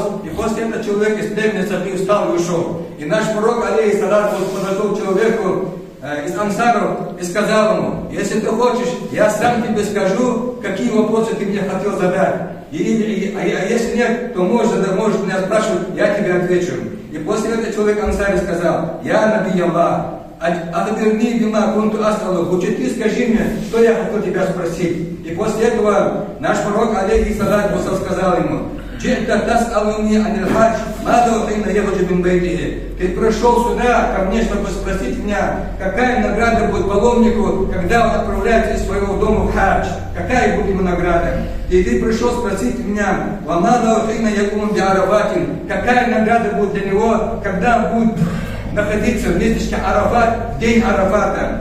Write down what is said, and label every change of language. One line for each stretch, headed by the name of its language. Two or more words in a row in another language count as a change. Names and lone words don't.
Russian: И после этого человек из племени Саки встал и ушел. И наш пророк, алейхиссалату, подошел к человеку из ансаров и сказал ему: если ты хочешь, я сам тебе скажу, какие вопросы ты мне хотел задать. А если нет, то можешь меня спрашивать, я тебе отвечу. И после этого человек ансари сказал:
Arabic: يا نبي الله، أخبرني بما كنت أسألك.
Russian: Лучше ты скажи мне, что я хотел тебя спросить. И после этого наш пророк, алейхиссалату, сказал ему:
Arabic: «جئت تسألني عن الحاج، ماذا حين يخرج من بيته».
Russian: Ты пришел сюда ко мне, чтобы спросить меня, какая награда будет паломнику, когда он отправляется из своего дома в хадж. Какая будет ему награда? И ты пришел спросить меня:
Arabic: «وماذا حين يقوم بعرفات».
Russian: Какая награда будет для него, когда он будет находиться в местечке Арафат, в день Арафата?